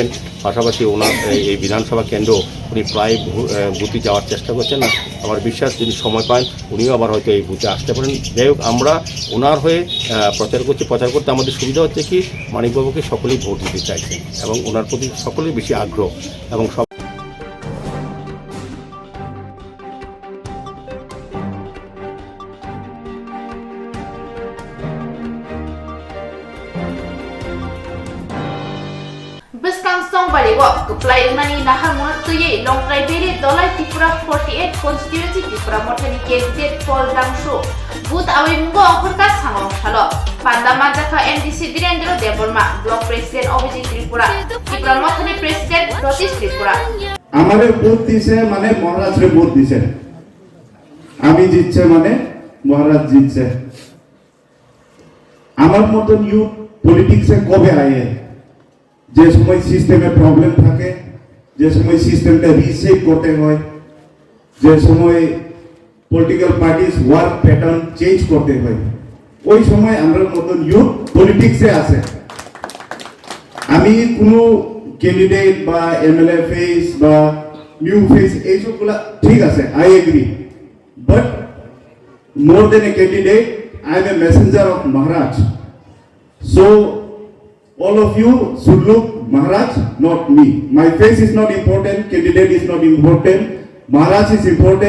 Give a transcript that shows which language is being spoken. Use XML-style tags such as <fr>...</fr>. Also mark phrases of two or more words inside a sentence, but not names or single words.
<bn>পাশাপাশি ওনার এই বিধানসভা কেন্দ্র উনি প্রায় বুথে যাওয়ার চেষ্টা করছেন। না আমার বিশ্বাস যদি সময় পান উনিও আবার হয়তো এই বুথে আসতে পারেন। যাই হোক, আমরা ওনার হয়ে প্রচার করছি। প্রচার করতে আমাদের সুবিধা হচ্ছে কি, মানিকবাবুকে সকলেই ভোট দিতে চাইছেন এবং ওনার প্রতি সকলেই বেশি আগ্রহ এবং</bn> <trp>Beskang song baliwo, kuplai unani nahar monat tuye, long trai beri dolai Tripura 48 constituency Tripura mothani candidate Paul Dangshu, booth awi mungo horka sangrong salo, panda majaka MDC Direndra Deborma,</trp> <en>block president</en> <trp>Obiji Tripura, Tripura mothani president Rotish Tripura.</trp> <bn>আমাদের বুথ দিছে মানে মহারাজের বুথ দিছে, আমি জিতছে মানে মহারাজ জিতছে। আমার মতন</bn> <en>youth politics</en> <bn>কবে আয়ে, যে সময়</bn> <en>system problem</en> <bn>থাকে, যে সময়</bn> <en>system reset</en> <bn>করতে হয়, যে সময়</bn> <en>political parties work pattern change</en> <bn>করতে হয়, ওই সময় আমরা মতন</bn> <en>youth politics</en> <bn>আছে। আমি কোনো ক্যান্ডিডেট বা</bn> <en>MLA face</en> <bn>বা</bn> <en>new face</en> <bn>এইসবগুলা ঠিক আছে,</bn> <en>I agree, but more than a candidate I am a messenger of মহারাজ। সো all of you should look Maharaj, not me. My face is not important, candidate is not important, Maharaj is important.</en>